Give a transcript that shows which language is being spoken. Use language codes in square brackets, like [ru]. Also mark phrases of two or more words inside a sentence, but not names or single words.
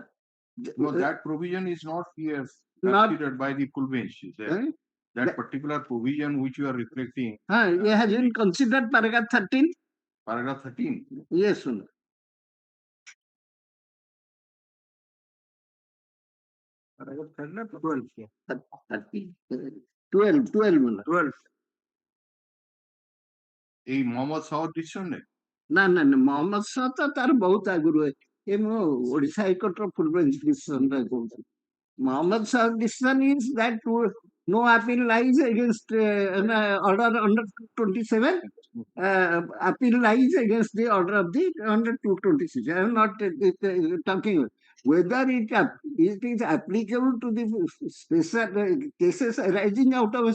[en] no, that provision is not here considered by the full bench. That particular provision which you are reflecting. It has been considered paragraph 13. Paragraph 13? Yes, sir. Paragraph 12. 12. [or] ଏଇ ମହମ୍ମଦ ଶାହର ଡିସିସନ ନେଇ ନା ନା ନା ମହମ୍ମଦ ଶାହ ତ ତାର ବହୁତ ଆଗରୁ ଏ ମୁଁ ଓଡ଼ିଶା ହାଇକୋର୍ଟର [en] full bench decision [or] କହୁଛି [en] Mohammed Shah's decision is that no appeal lies against an order under 227. Appeal lies against the order of the under 226. I am not talking whether it is applicable to the special cases arising out of a